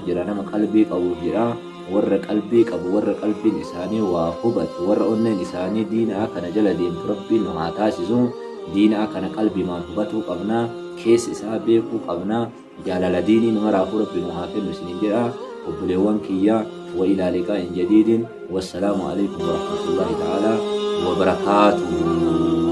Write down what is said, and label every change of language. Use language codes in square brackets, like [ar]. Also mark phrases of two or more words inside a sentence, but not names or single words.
[om] jira nama qalbii qabu jira warra qalbii qabu warra qalbiin isaanii waa hubatu warra onneen isaanii diinaa kana jala deemtu rabbiin nu haa taasisu diinaa kana qalbiimaan hubatuu qabnaa keessa isaa beekuu qabnaa jaalala diinii numaraafuu rabbi nu haa kennu isiniin jedha obboleewwan kiyya [ar] وإلى لقاء جديد والسلام عليكم ورحمة الله تعالى وبركاته.